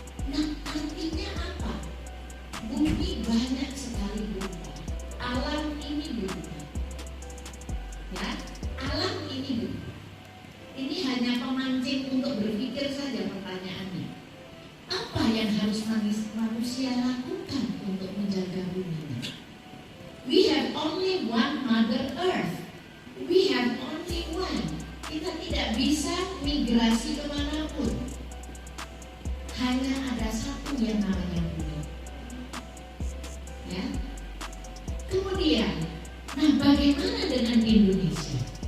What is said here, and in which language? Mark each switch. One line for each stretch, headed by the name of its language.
Indonesian: Nah, artinya apa? Bumi banyak sekali berubah. Alam ini berubah. Ya, alam ini berubah. Ini hanya pemancing untuk berpikir saja pertanyaannya. Apa yang harus manusia lakukan untuk menjaga bumi ini?
English: We have only one Mother Earth. We have only one.
Indonesian: Kita tidak bisa migrasi kemanapun. Hanya ada satu yang namanya bumi. Ya. Kemudian, nah bagaimana dengan Indonesia?